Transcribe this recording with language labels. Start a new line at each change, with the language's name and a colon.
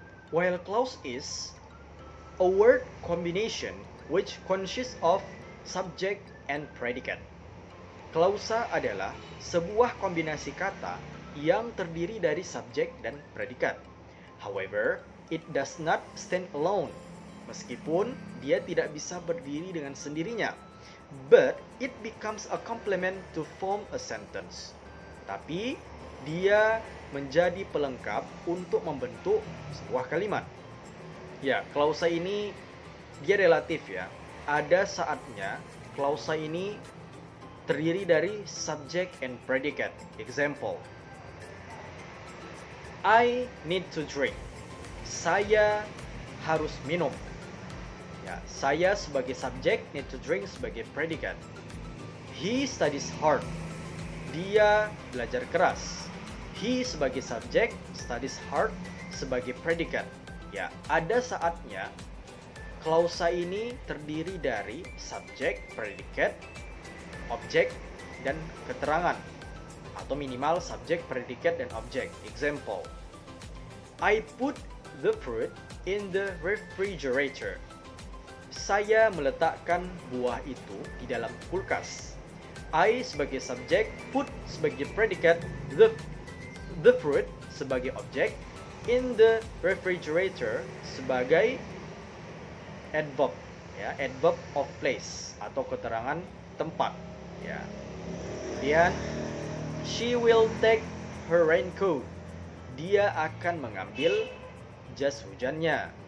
English: While clause is a word combination which consists of subject and predicate.
Indonesian: Klausa adalah sebuah kombinasi kata yang terdiri dari subjek dan predikat.
English: However, it does not stand alone.
Indonesian: Meskipun dia tidak bisa berdiri dengan sendirinya.
English: But it becomes a complement to form a sentence.
Indonesian: Tapi dia menjadi pelengkap untuk membentuk sebuah kalimat. Ya, klausa ini dia relatif ya. Ada saatnya klausa ini terdiri dari subject and predicate.
English: Example, I need to drink.
Indonesian: Saya harus minum. Ya, saya sebagai subjek, need to drink sebagai predikat.
English: He studies hard.
Indonesian: Dia belajar keras. He sebagai subjek, studies hard sebagai predikat. Ya, ada saatnya klausa ini terdiri dari subjek, predikat, objek, dan keterangan. Atau minimal subjek, predikat, dan objek.
English: Example, I put the fruit in the refrigerator.
Indonesian: Saya meletakkan buah itu di dalam kulkas. I sebagai subjek, put sebagai predikat, the fruit sebagai objek, in the refrigerator sebagai adverb, ya, adverb of place atau keterangan tempat, ya.
English: Kemudian she will take her raincoat.
Indonesian: Dia akan mengambil jas hujannya.